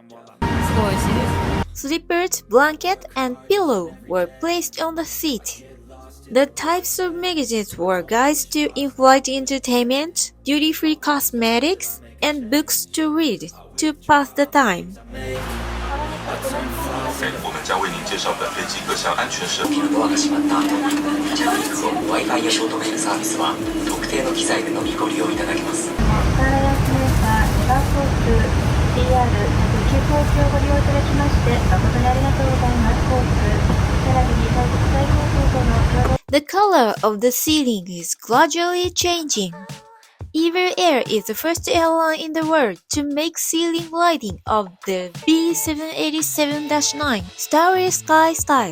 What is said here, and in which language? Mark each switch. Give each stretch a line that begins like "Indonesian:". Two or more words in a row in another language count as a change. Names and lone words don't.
English: Slippers, blanket, and pillow were placed on the seat. The types of magazines were guides to in-flight entertainment, duty-free cosmetics, and books to read to pass the time.
Chinese: 我们将为您介绍本飞机各项安全设備。
Japanese: ドアが閉まった後、着陸後 Wi-Fi やショートメールサービスは特定の機材でのみご利用いただけます。
English: The color of the ceiling is gradually changing. EVA Air is the first airline in the world to make ceiling lighting of the B787-9 Starry Sky style.